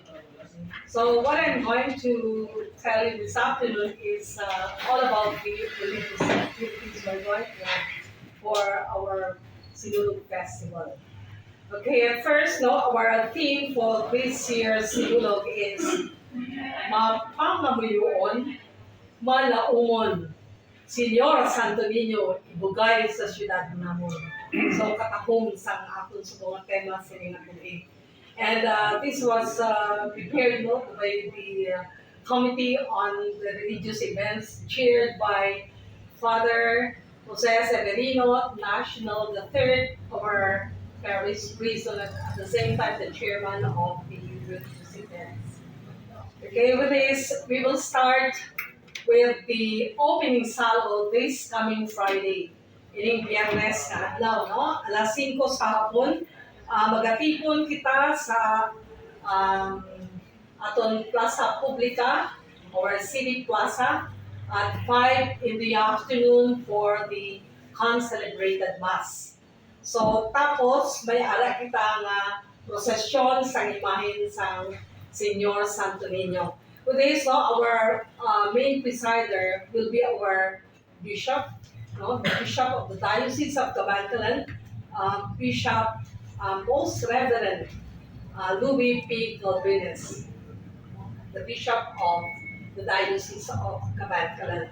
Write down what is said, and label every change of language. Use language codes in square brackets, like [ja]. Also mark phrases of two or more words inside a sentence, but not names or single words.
[en] So what I'm going to tell you this afternoon is all about the religious activities we're going to have for our Sinulog Festival. Okay, at first, our theme for this year's Sinulog is [hil] Mapamamuyon, Malaumon, Senyor Santo Niño, ibugay sa syudad namon. So, katahong sang aton sa mga tema sining natin. [en] And this was prepared by the Committee on the Religious Events, chaired by Father Jose Severino, National, the third of our parish priest, and at the same time the chairman of the religious events. Okay, with this, we will start with the opening salvo this coming Friday. [hil] Ining Biyernes na adlaw, no? Alas 5 sa hapon, magatipon kita sa aton Plaza Publica or City Plaza [en] at 5 in the afternoon for the concelebrated Mass. [hil] So tapos may ara kita nga prosesyon sa imahen sa Senyor Santo Niño. [en] Today, so our main presider will be our bishop, the bishop of the Diocese of Kabankanan, Bishop Most Reverend Louis P. Galvinez, the bishop of the Diocese of Kabankanan.